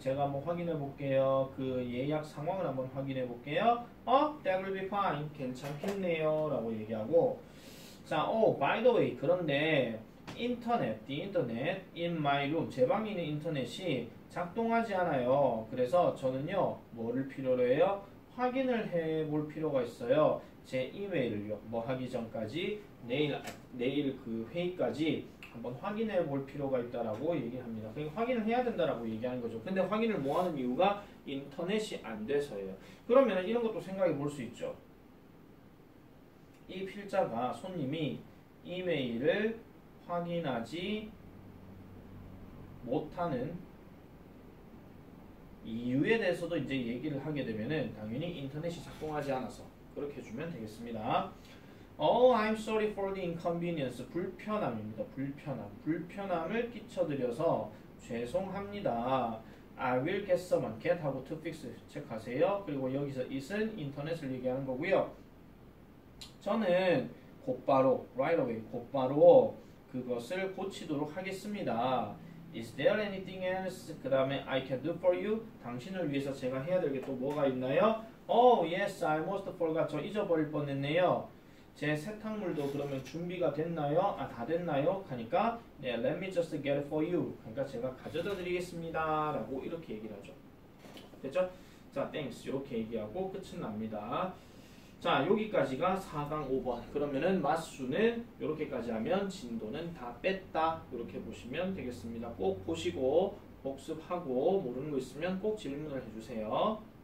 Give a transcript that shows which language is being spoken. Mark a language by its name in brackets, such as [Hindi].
[Korean] 제가 한번 확인해 볼게요. 그 예약 상황을 한번 확인해 볼게요. [English] That will be fine. [Korean] 괜찮겠네요. 라고 얘기하고 자, [English] by the way. [Korean] 그런데 인터넷, [English] the internet in my room. [Korean] 제 방에 있는 인터넷이 작동하지 않아요. 그래서 저는요, 뭐를 필요로 해요? 확인을 해 볼 필요가 있어요. 제 이메일을요, 뭐 하기 전까지 내일 그 회의까지 한번 확인해 볼 필요가 있다라고 얘기합니다. 그러니까 확인을 해야 된다라고 얘기하는 거죠. 근데 확인을 뭐 하는 이유가 인터넷이 안 돼서예요. 그러면 이런 것도 생각해 볼 수 있죠. 이 필자가, 손님이 이메일을 확인하지 못하는 이유에 대해서도 이제 얘기를 하게 되면은 당연히 인터넷이 작동하지 않아서 그렇게 해주면 되겠습니다. [English] I'm sorry for the inconvenience. [Korean] 불편함입니다. 불편함을 끼쳐드려서 죄송합니다. [English] I will get someone. [Korean] get 하고 to fix 체크하세요. 그리고 여기서 it은 인터넷을 얘기하는 거고요. 저는 곧바로 [English] right away, [Korean] 곧바로 그것을 고치도록 하겠습니다. [English] Is there anything else? [Korean] 그 다음에 [English] I can do for you. [Korean] 당신을 위해서 제가 해야 될 게 또 뭐가 있나요? [English] Oh yes, I almost forgot. [Korean] 저 잊어버릴 뻔했네요. 제 세탁물도 그러면 준비가 됐나요? 아, 다 됐나요? 하니까 네, [English] let me just get it for you. [Korean] 그러니까 제가 가져다 드리겠습니다. 라고 이렇게 얘기를 하죠. 됐죠? 자, [English] thanks. [Korean] 이렇게 얘기하고 끝은 납니다. 자, 여기까지가 4강 5번. 그러면은 마수는 이렇게까지 하면 진도는 다 뺐다. 이렇게 보시면 되겠습니다. 꼭 보시고 복습하고 모르는 거 있으면 꼭 질문을 해주세요.